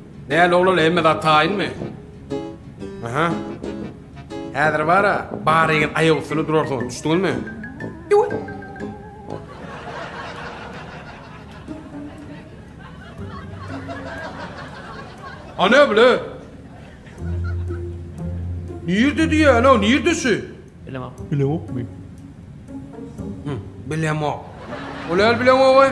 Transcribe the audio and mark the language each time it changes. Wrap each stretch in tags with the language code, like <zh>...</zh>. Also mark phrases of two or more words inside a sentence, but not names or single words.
<tk>Näle olar emme da taýynmy? Aha. Häzir bara baryň aýagy üstüne durarsyň, düşdiňmi? Ýok. Ana bile.</tk> <tr>Nerede diye ana, neredesi?</tr> <tk>Bilemem. Bilemem. Olal bilemem vay.</tk>